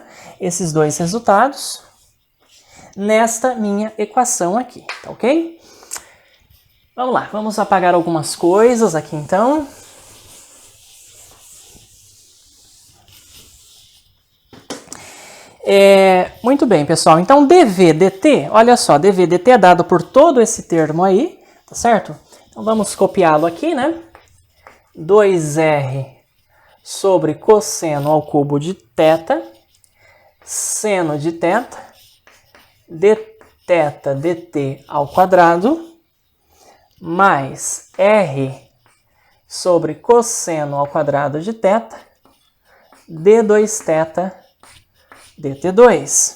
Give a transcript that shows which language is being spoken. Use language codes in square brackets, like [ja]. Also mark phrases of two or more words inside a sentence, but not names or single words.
[pt] Esses dois resultados nesta minha equação aqui, tá ok? Vamos lá, vamos apagar algumas coisas aqui então. Muito bem, pessoal. Então, dv dt, olha só, dv dt é dado por todo esse termo aí, tá certo? Então, vamos copiá-lo aqui, né? 2r sobre cosseno ao cubo de θ, seno de θ, dθ dt ao quadrado, mais r sobre cosseno ao quadrado de θ, d2θ dt2.